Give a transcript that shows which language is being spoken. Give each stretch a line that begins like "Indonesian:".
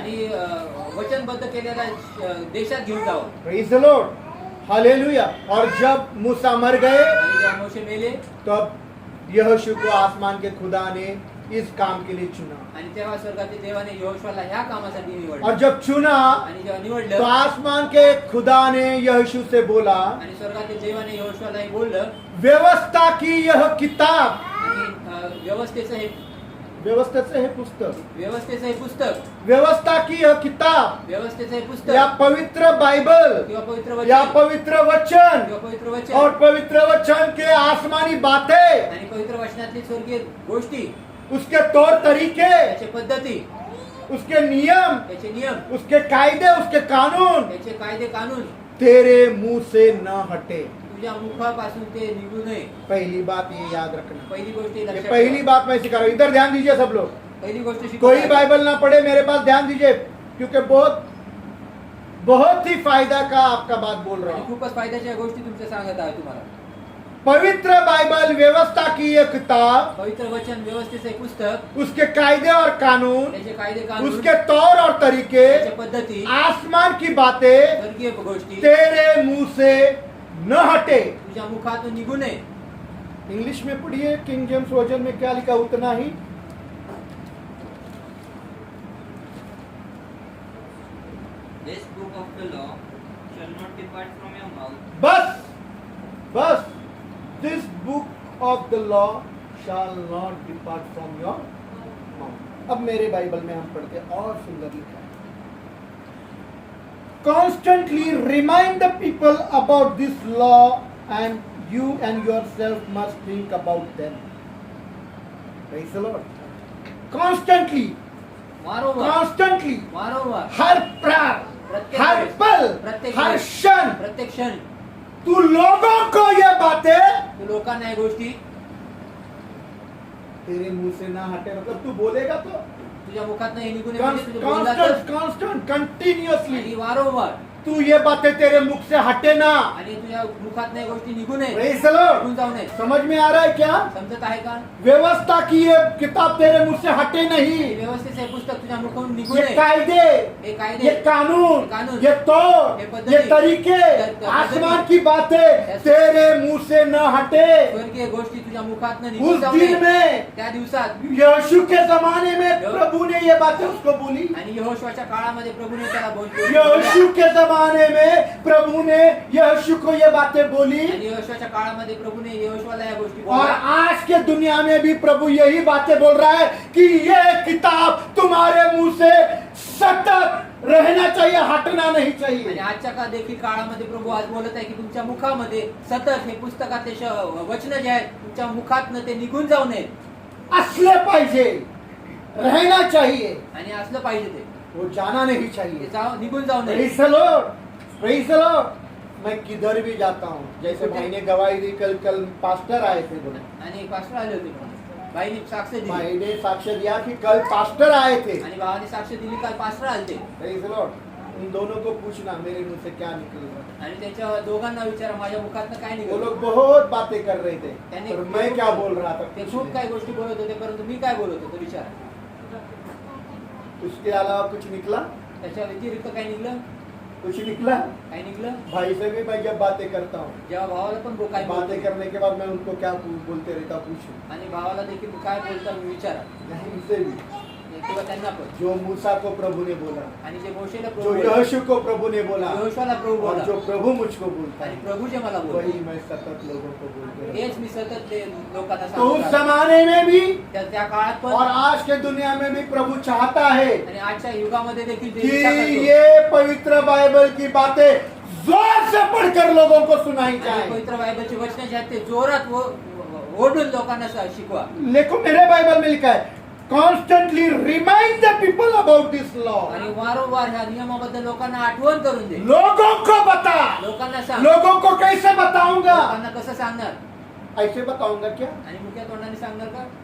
Marathi: आणि वचनबद्ध केलेल्या देशात घेऊन जावं.
English: Praise the Lord, hallelujah.
Hindi: और जब मूसा मर गए
Marathi: आणि जेव्हा मोशे मेले
Hindi: तब यहोशू को आसमान के खुदा ने इस काम के लिए चुना।
Marathi: आणि तेव्हा स्वर्गातील देवाने यहोशुआला ह्या कामासाठी निवडलं.
Hindi: और जब चुना
Marathi: आणि जेव्हा
Hindi: तो
Marathi: निवडलं
Hindi: आसमान के खुदा ने यहोशू से बोला,
Marathi: आणि स्वर्गातील देवाने यहोशुआला हे बोललं
Hindi: व्यवस्था की यह किताब,
Marathi: आणि व्यवस्थेचं हे पुस्तक, व्यवस्थेचं हे पुस्तक,
Hindi: व्यवस्था की यह किताब
Marathi: व्यवस्थेचं हे
Hindi: या
Marathi: पुस्तक
Hindi: पवित्र बाइबल
Marathi: किंवा पवित्र
Hindi: या वचन पवित्र वचन
Marathi: किंवा पवित्र वचन
Hindi: और पवित्र वचन के आसमानी बातें,
Marathi: आणि पवित्र वचनातली स्वर्गीय गोष्टी,
Hindi: उसके तौर तरीके,
Marathi: त्याचे पद्धती,
Hindi: उसके नियम,
Marathi: त्याचे नियम,
Hindi: उसके कायदे, उसके कानून
Marathi: त्याचे कायदे कानून
Hindi: तेरे मुंह से न हटे।
Marathi: तुझ्या मुखापासून ते निघू नये.
Hindi: पहली बात ये याद रखना।
Marathi: पहिली गोष्ट
Hindi: ये
Marathi: लक्षात
Hindi: पहली
Marathi: ठेवा.
Hindi: बात मैं सिखा रहा हूँ। इधर ध्यान दीजिए सब लोग।
Marathi: पहिली गोष्ट शिकवत
Hindi: कोई
Marathi: आहे.
Hindi: बाइबल ना पढ़े, मेरे पास ध्यान दीजिए, क्योंकि बहुत ही फायदा का आपका बात बोल रहा
Marathi: आणि
Hindi: हूँ।
Marathi: खूपच फायद्याच्या गोष्टी तुमच्या सांगत आहे तुम्हाला.
Hindi: पवित्र बाइबल व्यवस्था की ये किताब,
Marathi: पवित्र वचन व्यवस्थेचं हे पुस्तक,
Hindi: उसके कायदे और कानून,
Marathi: त्याचे कायदे कानून,
Hindi: उसके तौर और तरीके,
Marathi: त्याच्या पद्धती,
Hindi: आसमान की बातें
Marathi: स्वर्गीय गोष्टी
Hindi: तेरे मुंह से न हटे।
Marathi: तुझ्या मुखातून निघू नये.
Hindi: इंग्लिश में पढ़िए, किंग जेम्स वर्जन में क्या लिखा उतना ही।
English: This book of the law shall not depart from your mouth, बस this book of the law shall not depart from your mouth.
Hindi: अब मेरे बाइबल में हम पढ़ते हैं और सुंदर लिखा है,
English: Constantly remind the people about this law and you and yourself must think about them. Praise the Lord. Constantly,
Marathi: वारंवार
Hindi: हर प्रार,
Marathi: प्रत्येक
Hindi: हर
Marathi: वेळेस,
Hindi: पल,
Marathi: प्रत्येक
Hindi: हर
Marathi: वेळेस,
Hindi: क्षण
Marathi: प्रत्येक क्षण
Hindi: तू लोगों को ये बातें
Marathi: तू लोकांना या गोष्टी
Hindi: तेरे मुंह से ना हटे, मतलब तू बोलेगा तो
Marathi: तुझ्या मुखात नाही निघून म्हणजे तुझ्या बोलण्यातच
English: constant continuously
Marathi: आणि वारंवार
Hindi: तू ये बातें तेरे मुख से हटे ना।
Marathi: आणि तुझ्या मुखात नाही गोष्टी निघू नये,
English: Praise the Lord.
Marathi: निघून जाऊ नये.
Hindi: समझ में आ रहा है क्या?
Marathi: समजत आहे का?
Hindi: व्यवस्था की ये किताब तेरे मुख से हटे
Marathi: हे
Hindi: नहीं।
Marathi: व्यवस्थेचं हे पुस्तक तुझ्या मुखातून निघू
Hindi: ये
Marathi: नये.
Hindi: कायदे,
Marathi: हे कायदे,
Hindi: ये कानून,
Marathi: कानून,
Hindi: ये तौर, ये पद्धति, ये तरीके,
Marathi: पद्धति,
Hindi: आसमान की बातें तेरे मुंह से न हटे।
Marathi: स्वर्गीय गोष्टी तुझ्या मुखातनं निघून
Hindi: उस
Marathi: जाऊ
Hindi: दिन
Marathi: नये.
Hindi: में
Marathi: त्या दिवसात
Hindi: यीशु के जमाने में प्रभु ने ये बातें उसको बोली।
Marathi: आणि यहोशुआच्या काळामध्ये प्रभूने त्याला बोलले.
Hindi: यीशु के जमाने में प्रभु ने यीशु को ये बातें बोली,
Marathi: आणि यहोशुआच्या काळामध्ये प्रभूने यहोशुआला या गोष्टी
Hindi: और
Marathi: बोलल्या.
Hindi: आज के दुनिया में भी प्रभु यही बातें बोल रहा है कि ये किताब तुम्हारे मुंह से सतत रहना चाहिए, हटना नहीं
Marathi: आणि
Hindi: चाहिए।
Marathi: आजच्या देखील काळामध्ये प्रभू आज बोलत आहे की तुमच्या मुखामध्ये सतत हे पुस्तकातले वचन जे आहेत तुमच्या मुखातनं ते निघून जाऊ नये असले पाहिजे,
Hindi: रहना चाहिए,
Marathi: आणि असलं पाहिजे ते.
Hindi: वो जाना नहीं
Marathi: ते
Hindi: चाहिए।
Marathi: निघून जाऊ नये.
English: Praise the Lord, praise the Lord।
Hindi: मैं किधर भी जाता हूँ, जैसे भाई ने गवाही दी, कल पास्टर आए थे बोले,
Marathi: आणि पास्टर आले होते. बाईने साक्ष दिली
Hindi: भाई ने साक्ष्य दिया कि कल पास्टर आए थे।
Marathi: आणि भावाने साक्ष दिली काल पास्टर आलते
English: Praise the Lord.
Hindi: उन दोनों को पूछना मेरे मुंह से क्या निकलेगा।
Marathi: आणि त्याच्या दोघांना विचारा माझ्या मुखातनं काय
Hindi: वो
Marathi: निघालं
Hindi: लोग बहुत बातें कर रहे थे
Marathi: त्याने
Hindi: और मैं क्या बोल रहा था
Marathi: ते खूप काही गोष्टी बोलत होते परंतु मी काय बोलत होतो विचारा
Hindi: उसके अलावा कुछ निकला?
Marathi: त्याच्या व्यतिरिक्त काय निघलं
Hindi: कुछ निकला?
Marathi: काय निघलं
Hindi: भाई से भी मैं जब बातें करता हूँ,
Marathi: जेव्हा भावाला पण काय
Hindi: बातें
Marathi: बोलते
Hindi: करने के बाद मैं उनको क्या बोलते रहता पूछूं।
Marathi: आणि भावाला देखील काय बोलता मी विचारा
Hindi: उनसे भी
Marathi: किंवा त्यांना पण
Hindi: जो मूसा को प्रभु ने बोला,
Marathi: आणि जे मोशेला
Hindi: जो
Marathi: प्रभू बोलला,
Hindi: यहोशू को प्रभु ने बोला
Marathi: यहोशूला प्रभू
Hindi: और
Marathi: बोलला
Hindi: जो प्रभु मुझको बोलता
Marathi: आणि
Hindi: है
Marathi: प्रभू जे मला
Hindi: वही
Marathi: बोलले
Hindi: मैं सतत लोगों को बोलते रहता
Marathi: तेच मी सतत ते लोकांना
Hindi: हूं। तो उस
Marathi: सांगतो
Hindi: जमाने में भी
Marathi: त्या काळात पण
Hindi: और आज के दुनिया में भी प्रभु चाहता है
Marathi: आणि आजच्या युगामध्ये देखील ते
Hindi: कि
Marathi: इच्छा करतो.
Hindi: ये पवित्र बाइबल की बातें जोर से पढ़कर लोगों को सुनाई
Marathi: आणि
Hindi: जाए।
Marathi: पवित्र बायबलची वचने जे आहेत ते जोरात ओढून लोकांना शिकवा
Hindi: देखो मेरे बाइबल में लिखा है
English: Constantly remind the people about this law.
Marathi: आणि वारंवार ह्या नियमाबद्दल लोकांना आठवण करून दे
Hindi: लोगों को बता।
Marathi: लोकांना सांग
Hindi: लोगों को कैसे बताऊंगा?
Marathi: लोकांना कसं सांगणार
Hindi: ऐसे बताऊंगा क्या?
Marathi: आणि मुख्य तोंडाने सांगणार का